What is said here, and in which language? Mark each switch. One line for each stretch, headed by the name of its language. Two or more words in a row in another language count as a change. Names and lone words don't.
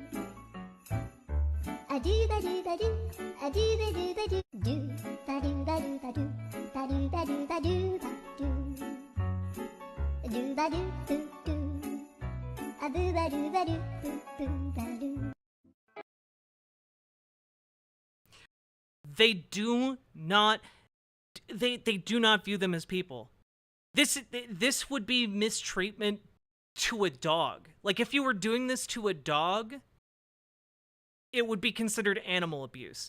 English: a do ba do ba do a do ba do ba do do ba do ba do ba do ba do ba do ba do ba do ba do do do a do ba do ba do ba do. They do not view them as people. This would be mistreatment to a dog. Like, if you were doing this to a dog, it would be considered animal abuse.